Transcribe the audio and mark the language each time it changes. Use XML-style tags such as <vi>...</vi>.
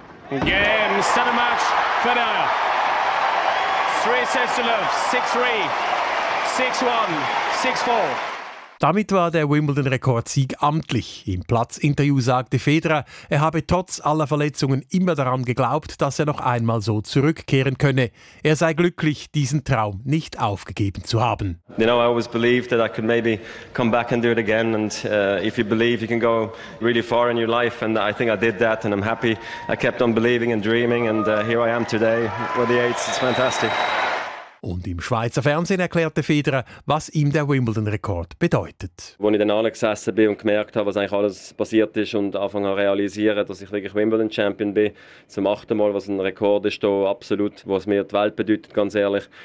<en>Game, set a match, Federer. 3 sets to love, 6-3, 6-1, 6-4.</en> <de>Damit war der Wimbledon-Rekordsieg amtlich. Im Platzinterview sagte Federer, er habe trotz aller Verletzungen immer daran geglaubt, dass er noch einmal so zurückkehren könne. Er sei glücklich, diesen Traum nicht aufgegeben zu haben.</de> <en>You know, I always believed that I could maybe come back and do it again. And if you believe, you can go really far in your life. And I think I did that and I'm happy. I kept on believing and dreaming. And here I am today with the 8s. It's fantastic.</en> <de>Und im Schweizer Fernsehen erklärte Federer, was ihm der Wimbledon-Rekord bedeutet. Als ich dann angesessen bin und gemerkt habe, was eigentlich alles passiert ist und anfangen habe zu realisieren, dass ich wirklich Wimbledon-Champion bin, zum 8. Mal, was ein Rekord ist, hier, absolut, was mir die Welt bedeutet, ganz ehrlich.</de>